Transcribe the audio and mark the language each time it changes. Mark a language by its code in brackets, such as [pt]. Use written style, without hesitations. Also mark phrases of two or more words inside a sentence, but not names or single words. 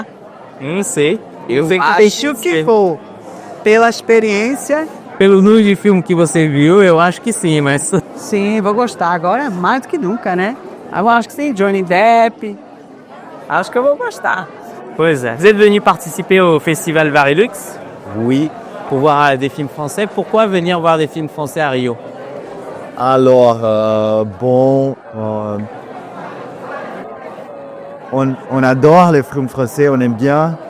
[pt] Não sei. Eu Acho que vou. Pela experiência, Pelo número de filme que você viu, eu acho que sim, mas... sim, vou gostar. Agora é mais do que nunca, né? Eu acho que sim, Johnny Depp. Acho que eu vou gostar. Pois est. [fr] Vous êtes venu participer au festival Varilux Oui. pour voir des films français. Pourquoi venir voir des films français à Rio? Alors, on adore les films français, on aime bien.